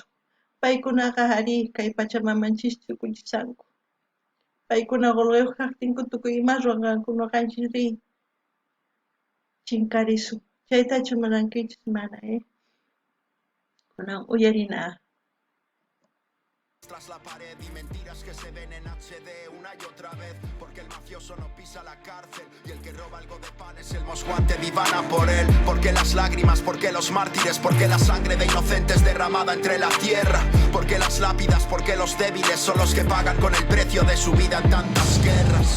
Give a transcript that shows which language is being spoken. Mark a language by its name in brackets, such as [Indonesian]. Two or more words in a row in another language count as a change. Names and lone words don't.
[Quechua] Paykunaqa ari kay Pachamamanchista tukunchisanku. Paykuna qullqiyuq kaqtinku tukuy ima ruwanqanku ñuqanchis chinkarisun. Chaytachu munankichis mana, kunan uyarina. [Spanish] Tras la pared y mentiras que se ven en HD una y otra vez, porque el mafioso no pisa la cárcel y el que roba algo de pan es el mosguante divana por él. Porque las lágrimas, porque los mártires, porque la sangre de inocentes derramada entre la tierra, porque las lápidas, porque los débiles son los que pagan con el precio de su vida en tantas guerras.